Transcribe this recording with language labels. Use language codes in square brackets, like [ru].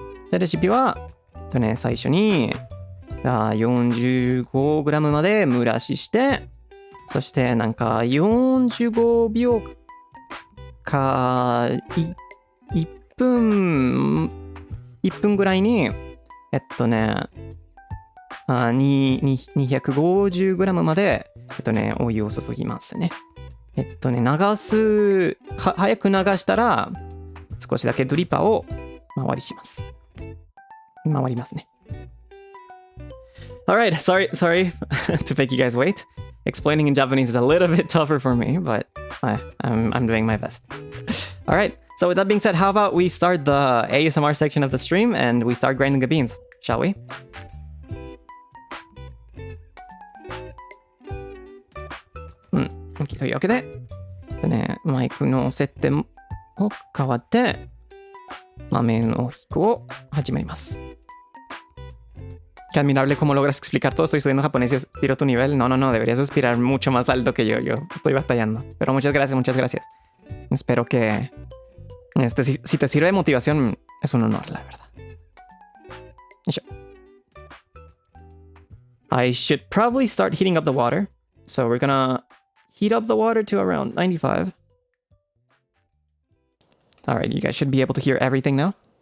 [ja] で、レシピは、最初に、45g まで蒸らしして、そしてなんか45秒か1分ぐらいに、250g まで、お湯を注ぎますね。早く流したら、少しだけドリッパーを回りますね。 [en] Alright, sorry to make you guys wait. Explaining in Japanese is a little bit tougher for me, but I'm doing my best. Alright, so with that being said, how about we start the ASMR section of the stream and we start grinding the beans, shall we? [ja] OK というわけで、マイクの設定を変わって、豆の引くを始めます。 [es] Qué admirable cómo logras explicar todo. Estoy estudiando japonés y aspiro a tu nivel. No, deberías aspirar mucho más alto que yo. Yo estoy batallando. Pero muchas gracias. Espero que si te sirve de motivación, es un honor, la verdad. [en] I should probably start heating up the water. So we're gonna heat up the water to around 95. Alright, you guys should be able to hear everything now.